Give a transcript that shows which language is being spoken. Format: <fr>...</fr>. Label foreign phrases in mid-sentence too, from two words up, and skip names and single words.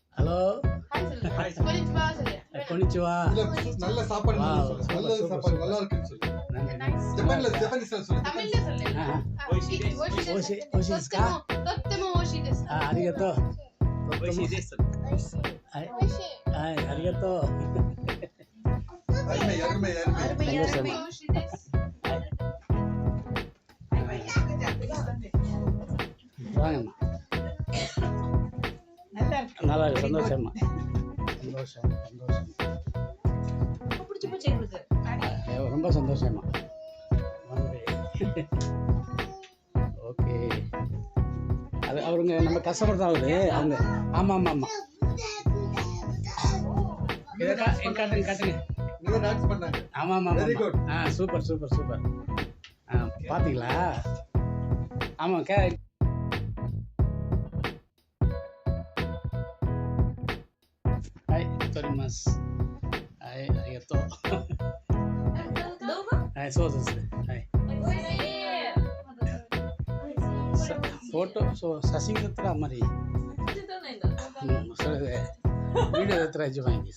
<ta>ஹலோ ஹாய் konnichiwa சொல்லு கொனிச்சுவா. நல்ல சாப்பாடு Wow, நல்ல super, சாப்பாடு super. நல்லா இருக்குன்னு சொல்லு. nice ஜப்பானீஸ்ல சொல்லு. தமிழ்ல சொல்லு</ta> <ja>おいし ですか? とっても美味しいですありがとう。美味しいです。はい、はい、ありがとう。</ja> <ta>அருமை அருமை அருமை. அருமை அருமை</ta> <ja>美味しいです</ja> <ta>வாங்கம்மா. நல்லா இருக்கு. சந்தோஷம்மா. சந்தோஷம் சந்தோஷம். ரொம்ப பிடிச்சு போச்சு எங்களுக்கு ரொம்ப சந்தோஷம்மா. ஓகே. அது அவருங்க நம்ம கஸ்டமர் தான் அவரு. அவங்க ஆமாம் ஆமாம் ஆமாம். காட்டுங்க காட்டுங்க. நீங்க டான்ஸ் பண்ணாங்க. ஆமாம் ஆமாம்</ta> <en>Very good.</en> <ta>சூப்பர் சூப்பர் சூப்பர். பார்த்தீங்களா?</ta> <ja>ஆமாம் はい、撮ります。はい、ありがとう。動画はい、そうですね。はい。フォト、そう、写真だったらあんまり、それで、ビデオだったら一番いいです。</ja>